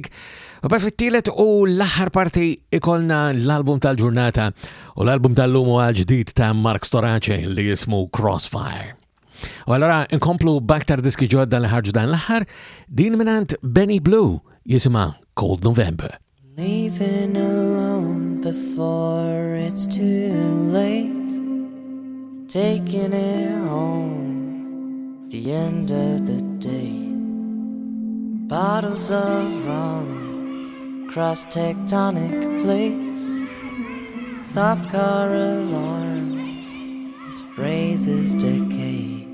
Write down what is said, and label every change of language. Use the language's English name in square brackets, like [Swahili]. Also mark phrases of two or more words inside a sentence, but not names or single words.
[Maltese] U fit-tielet u l-aħħar parti ikolna l-album tal-ġurnata u l-album tal-lum huwa ġdid ta' Storace li jismu Crossfire. U allora inkomplu b'aktar diski ġodda li ħarġu dan l-aħħar din minant Bennie jisimha Cold November. [English] Leaving alone before it's too late. taking it home at the end of the day. Bottles of rum cross tectonic plates, soft car alarms as phrases decay.